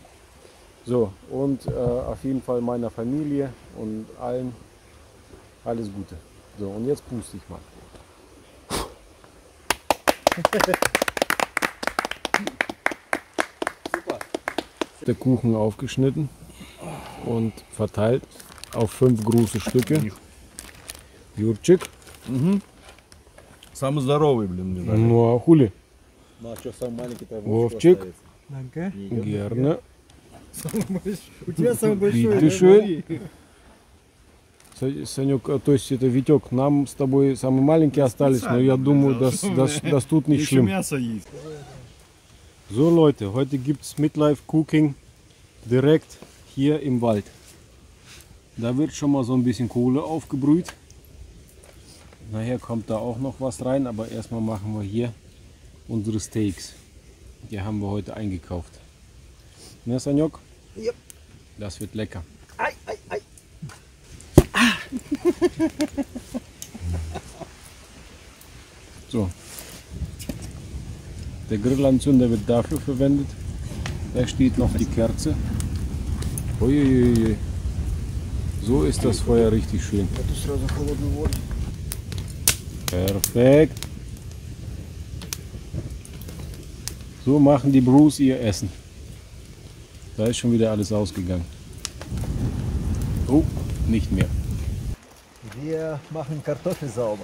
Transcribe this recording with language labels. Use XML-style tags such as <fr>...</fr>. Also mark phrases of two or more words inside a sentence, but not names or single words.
<de>So, und auf jeden Fall meiner Familie und allen alles Gute. So, und jetzt puste ich mal. Super. Der Kuchen aufgeschnitten und verteilt auf 5 große Stücke.</de> <ru>Юрчик, Самый здоровый, блин, мне нравится. ну а хули? Ну а что, самый маленький-то Вовчик,</ru> <de>Danke. gerne.</de> <ru>У тебя самый большой. Bitteschön. Санек, то есть это Витек, нам с тобой самые маленькие остались, но я думаю,</ru> <de>das tut nicht</de> <ru>Еще</ru> <de>schlimm.</de> <ru>мясо есть.</ru> <de>So Leute, heute gibt es</de> <en>Midlife Cooking</en> <de>direkt hier im Wald. Da wird schon mal so ein bisschen Kohle aufgebrüht. Nachher kommt da auch noch was rein, aber erstmal machen wir hier unsere Steaks. Die haben wir heute eingekauft. Ne, Sanjok? Yep. Das wird lecker. Ei, ei, ei. So. Der Grillanzünder wird dafür verwendet. Da steht noch die Kerze. Uiuiui. So ist das Feuer richtig schön.</de> <ru>Это сразу холодную воду.</ru> <de>Perfekt. So machen die Bruce ihr Essen. Da ist schon wieder alles ausgegangen. Oh, nicht mehr. Wir machen Kartoffeln sauber.</de>